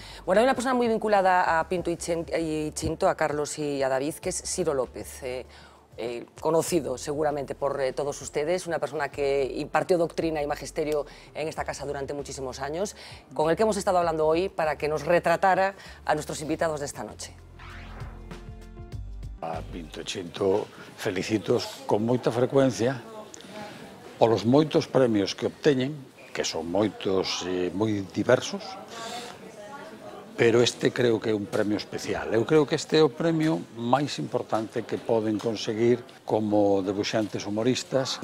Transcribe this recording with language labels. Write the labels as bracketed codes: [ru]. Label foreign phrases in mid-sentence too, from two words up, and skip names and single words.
[es] Bueno, hay una persona muy vinculada a Pinto y Chinto, a Carlos y a David, que es Siro López. Conocido seguramente por todos ustedes, una persona que impartió doctrina y magisterio en esta casa durante muchísimos años, con el que hemos estado hablando hoy para que nos retratara a nuestros invitados de esta noche. [gl] A Pinto e Chinto felicitos con moita frecuencia polos moitos premios que obteñen, que son moitos e moi diversos, pero este creo que é un premio especial. Eu creo que este é o premio máis importante que poden conseguir como debuxantes humoristas.